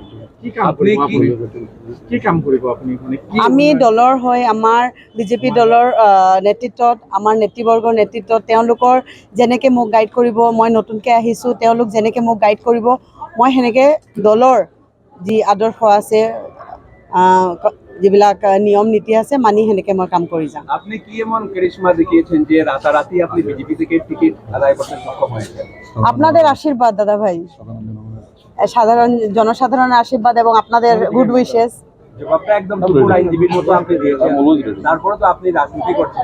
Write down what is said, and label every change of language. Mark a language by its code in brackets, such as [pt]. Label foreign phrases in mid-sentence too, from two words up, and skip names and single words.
[as] আমি দলৰ হৈ আমাৰ বিজেপি দলৰ নেতৃত্বত, আমাৰ নেতৃবৰ্গৰ নেতৃত্বত তেওঁলোকৰ যেনেকৈ মোক গাইড কৰিব, মই নতুনকৈ আহিছোঁ, তেওঁলোক যেনেকৈ মোক গাইড কৰিব, মই সেনেকৈ দলৰ যি আদৰ্শ আছে, যিবিলাক নিয়ম নীতি আছে, মানি সেনেকৈ মই কাম কৰি যাম। [bn] আপনি কি এমন কারিশমা দেখিয়েছেন যে রাতারাতি আপনি বিজেপি থেকে টিকিট আদায় করতে সক্ষম হয়েছেন? আপনাদের আশীর্বাদ দাদা ভাই, জনসাধারণের আশীর্বাদ এবং আপনাদের [en] good wishes. [bn] জবাবটা একদম পুরো আইনজীবীর মতো আপনি দিয়েছেন, তারপরে তো আপনি রাজনীতি করছেন।